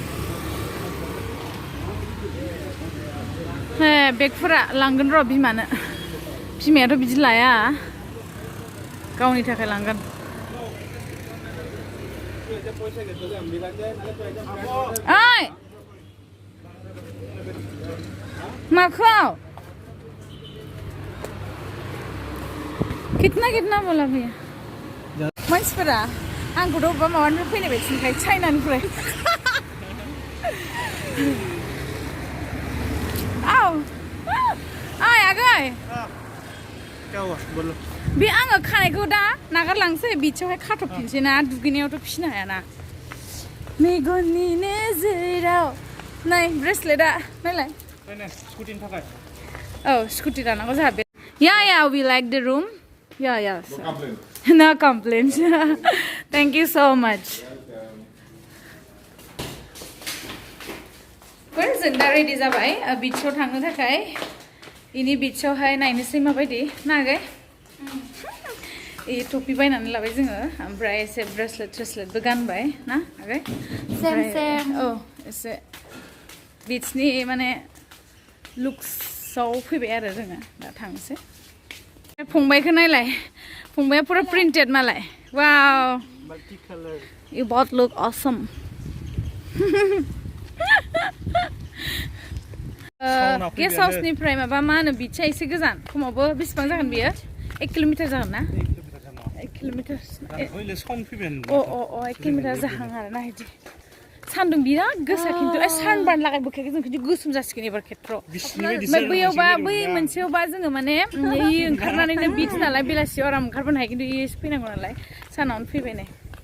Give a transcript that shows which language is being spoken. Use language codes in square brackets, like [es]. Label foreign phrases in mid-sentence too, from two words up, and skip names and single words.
[brx] बेगफोरा लांगोन र' बिमानो बिमायाथ' बिदि लाया गावनि थाखाय लांगोन ओइ माखौ कितना बोला भैया मानसिफोरा आंखौथ' अबेबा माबानिफ्राय फैनाय बायदि नुखायो चाइनानिफ्राय औ ओइ आगै बे आङो खानायखौ दा नागारलांसै बिथियावहाय खाथबफिनसै ना दुगैनायावथ' फिसिनो हायाना मेगननि नोजोराव नै ब्रेसलेटआ नायलाय स्कुटिनि थाखाय औ स्कुटि दानांगौ जोंहा बे या [en] we like the room या no complaints thank you so much [brx] जों दा रेडि जाबाय बिचआव थांनो थाखाय इनि बिचआवहाय नायनोसै माबायदि ना आगै टपि बायनानै लाबाय जोङो ओमफ्राय एसे ब्रेसलेटबो गानबाय ना आगै सेम औ एसे बिचनि माने लुक्सआव फैबाय आरो जोङो दा थांनोसै फंबायखौ नायलाय फंबाया पुरा प्रिन्टेड मालाय वाव [en] you both look awesome [brx] गेस्ट हाउसनिफ्राय माबा मा होनो बिचआ एसे गोजान खमावबो बेसेबां जागोन बियो 1 किल'मिटार जागोन ना 1 किल'मिटार 1 किल'मिटार जाहां आरो ना बिदि सान्दुं बिराद गोसा खिन्थु सानबार्न लागायबोखायाखै जों खिन्थु गोसोम जासिगोन एबार खेत्रआव ओमफ्राय बैयावबा बै मोनसेयावबा जोङो माने ओंखारनानैनो बिच नालाय बेलासियाव आराम ओंखारबोनो हायो खिन्थु इयो फैनांगौ नालाय सानावनो फैबाय नै